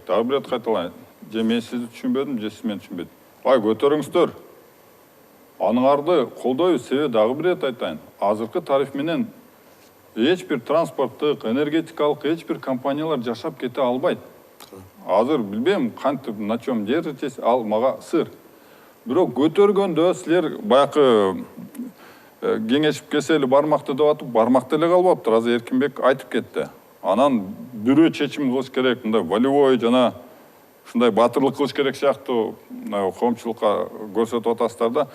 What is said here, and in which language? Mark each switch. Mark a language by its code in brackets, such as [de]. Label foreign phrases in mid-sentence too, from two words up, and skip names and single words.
[ky] Дагы бир рет кайталайын. Же мен сизди түшүнбөдүм, же сиз мени түшүнбөдүңүз. Бай көтөрүңүздөр. Аныңарды колдойбуз, себеби дагы бир рет айтайын. Азыркы тариф менен эч бир транспорттук, энергетикалык эч бир компаниялар жашап кете албайт. Азыр билбейм кантип, [ru] на чём держитесь, [ky] ал мага сыр. Бирок көтөргөндө силер баягы кеңешип кесели бармакты деп атып, бармакта эле калбаптыр. Азыр Эркинбек айтып кетти. Анан бирөө чечим кылыш керек, мындай волевой жана ушундай батырлык кылыш керек сыяктуу коомчулукка көрсөтүп атасыздар да.